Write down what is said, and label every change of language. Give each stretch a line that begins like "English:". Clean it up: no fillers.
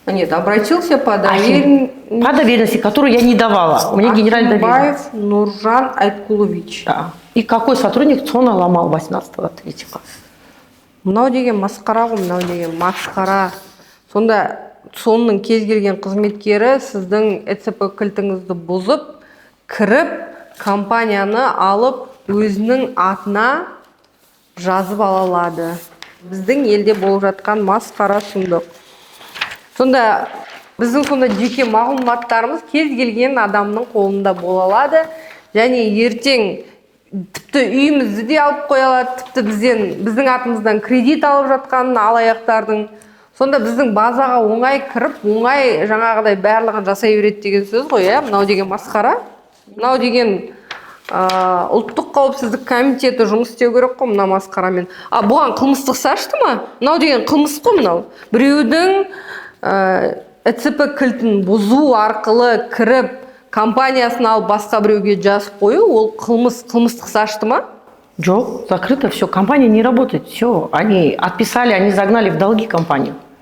Russian: Обратился по доверенности. По доверенности, которую я не давала. У меня генеральный доверенность. Ахимбаев Нуржан Айткулович. Да. И какой сотрудник ЦОНа ломал 18-3?
Kazakh: Мынау деген масқара ғой, мынау деген масқара. Сонда ЦОНның кез келген қызметкері сіздің ЭЦП кілтіңізді бұзып, кіріп, компанияны алып, өзінің атына жазып ала алады. Біздің елде болып жатқан масқара сұмдық. Сонда біздің жеке мағлұматтарымыз кез келген адамның қолында бола алады. Және ертең тіпті үйімізді де алып қоя алады, тіпті біздің атымыздан кредит алып жатқан алаяқтардың. Сонда біздің базаға оңай кіріп, оңай жаңағыдай барлығын жасай береді деген сөз ғой, мынау деген масқара. Мынау деген ұлттық қауіпсіздік комитеті жұмыс істеу керек қой мына масқарамен. Бұған қылмыстық шашты ма? Мынау деген қылмыс қой мынау. Біреудің ЭЦП кілтін бұзу арқылы кіріп, компаниясын алып басқа біреуге жазып қою, ол қылмыстық шашты ма?
Russian: Жоқ, закрыто все. Компания не работает. Все. Они отписали, они загнали в долги компанию.